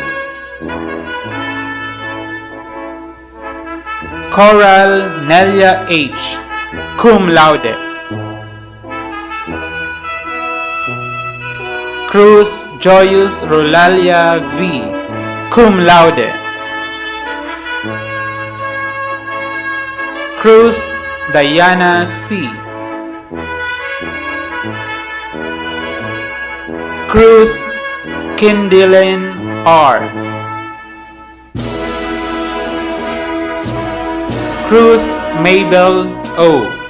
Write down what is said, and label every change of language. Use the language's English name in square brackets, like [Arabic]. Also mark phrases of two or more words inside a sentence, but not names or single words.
[Spanish] Coral Nelia H. [Latin] Cum laude. [Spanish] Cruz Joyus Rolalia V. [Latin] Cum laude. [Spanish] Cruz Diana C. Cruz Kindilin R. Cruz Mabel O.